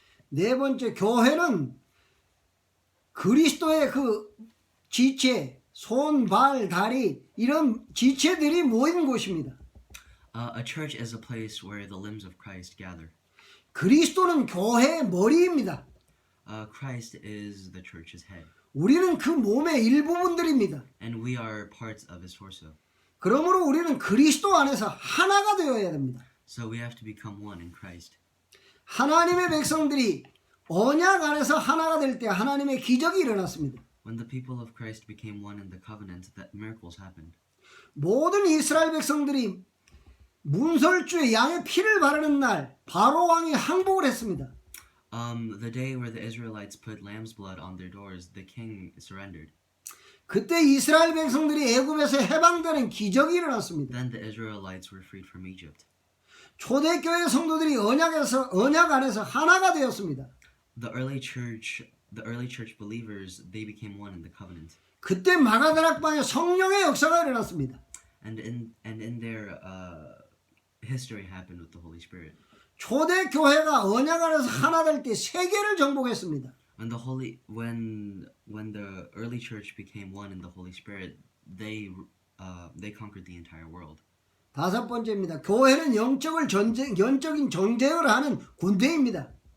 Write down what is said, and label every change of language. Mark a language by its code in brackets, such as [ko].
[ko] 네 번째, 교회는 그리스도의 그 지체, 손, 발, 다리 이런 지체들이 모인 곳입니다. [en] A church is a place where the limbs of Christ gather. [ko] 그리스도는 교회의 머리입니다. [en] Christ is the church's head, [ko] 우리는 그 몸의 일부분들입니다. [en] and we are parts of his torso. [ko] 그러므로 우리는 그리스도 안에서 하나가 되어야 됩니다. [en] So we have to become one in Christ. [ko] 하나님의 백성들이 언약 안에서 하나가 될 때 하나님의 기적이 일어났습니다. [en] When the people of Christ became one in the covenant, that miracles happened. [ko] 모든 이스라엘 백성들이 문설주에 양의 피를 바르는 날 바로 왕이 항복을 했습니다. [en] The day where the Israelites put lamb's blood on their doors, the king surrendered. [ko] 그때 이스라엘 백성들이 애굽에서 해방되는 기적이 일어났습니다. [en] Then the Israelites were freed from Egypt. [ko] 초대교회 성도들이 언약 안에서 하나가 되었습니다. [en] The early church believers, they became one in the covenant. [ko] 그때 마가다락방에 성령의 역사가 일어났습니다. [en] And in their history happened with the Holy Spirit. [ko] 초대교회가 언약 안에서 하나 될 때 세계를 정복했습니다. [en] When the early church became one in the Holy Spirit, they conquered the entire world. [ko] 다섯 번째입니다. 교회는 영적인 정제를 하는 군대입니다.